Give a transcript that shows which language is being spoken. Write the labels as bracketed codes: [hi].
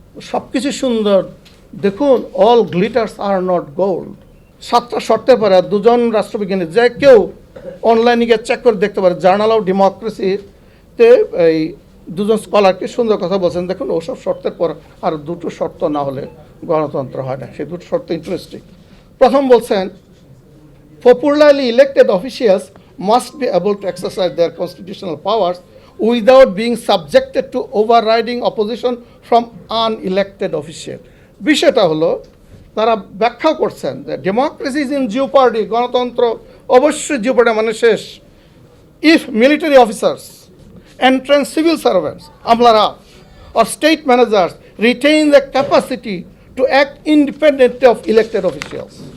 [bn] সব কিছু সুন্দর, দেখুন [en] All glitters are not gold. [bn] 7টা শর্তের পরে 2জন রাষ্ট্রবিজ্ঞানী, যে কেউ অনলাইনে গিয়ে চেক করে দেখতে পারে, জার্নাল অফ ডেমোক্রেসিতে এই 2জন স্কলারকে সুন্দর কথা বলছেন। দেখুন ওসব শর্তের পর আর 2টো শর্ত না হলে গণতন্ত্র হয় না। সেই 2টো শর্ত ইন্টারেস্টিং। [en] প্রথম বলছেন, popularly elected officials must be able to exercise their constitutional powers without being subjected to overriding opposition from unelected officials. [bn] বিষয়টা হলো তারা ব্যাখ্যা করছেন যে [en] democracy is in jeopardy, [bn] গণতন্ত্র অবশ্যই জিওপার্ডি মানে শেষ, [en] If military officers, entrenched civil servants, আমলারা or state managers retain the capacity to act independently of elected officials.